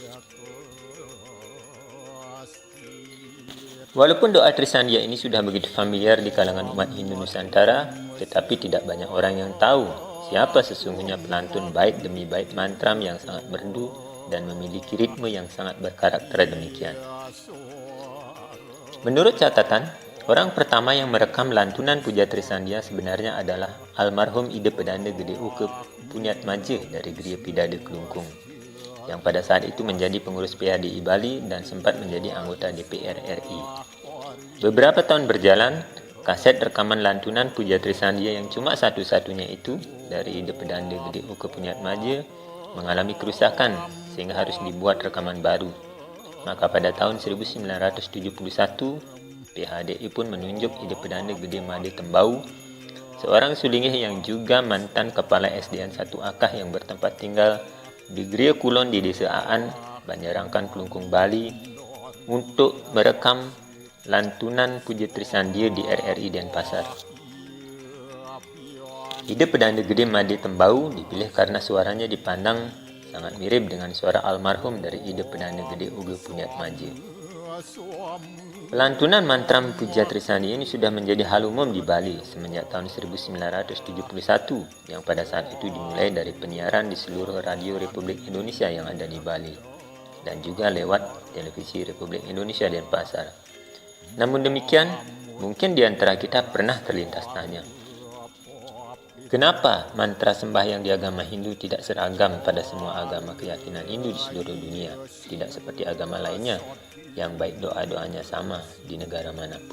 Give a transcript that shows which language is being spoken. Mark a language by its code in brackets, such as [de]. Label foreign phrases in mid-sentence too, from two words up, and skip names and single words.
[id] Walaupun doa Trisandia ini sudah begitu familiar di kalangan umat Hindu Nusantara, tetapi tidak banyak orang yang tahu siapa sesungguhnya pelantun bait demi bait mantram yang sangat merdu dan memiliki ritme yang sangat berkarakter demikian. Menurut catatan, orang pertama yang merekam lantunan Puja Trisandia sebenarnya adalah almarhum Ida Pedanda Gede Uke Punyatmaja dari Geria Pidada Kelungkung, yang pada saat itu menjadi pengurus PADI Bali dan sempat menjadi anggota DPR RI. Beberapa tahun berjalan, kaset rekaman lantunan Puja Trisandia yang cuma satu-satunya itu dari Ida Pedanda Gede Uke Punyatmaja mengalami kerusakan sehingga harus dibuat rekaman baru. Maka pada tahun 1971, PHDI pun menunjuk Ida Pedanda Gede Made Tembau, seorang sulingih yang juga mantan kepala SDN 1 Akah yang bertempat tinggal di Geria Kulon di Desa Aan, Banjarangkan, Kelungkung, Bali, untuk merekam lantunan Puja Trisandia di RRI Denpasar. Ida Pedanda Gede Made Tembau dipilih karena suaranya dipandang sangat mirip dengan suara almarhum dari Ida Pedanda Gede Uke Punyatmaja. Pelantunan mantram Puja Trisandia ini sudah menjadi hal umum di Bali semenjak tahun 1971 yang pada saat itu dimulai dari penyiaran di seluruh radio Republik Indonesia yang ada di Bali dan juga lewat televisi Republik Indonesia Denpasar. Namun demikian, mungkin di antara kita pernah terlintas tanya, kenapa mantra sembahyang di agama Hindu tidak seragam pada semua agama keyakinan Hindu di seluruh dunia, tidak seperti agama lainnya yang baik doa-doanya sama di negara manapun.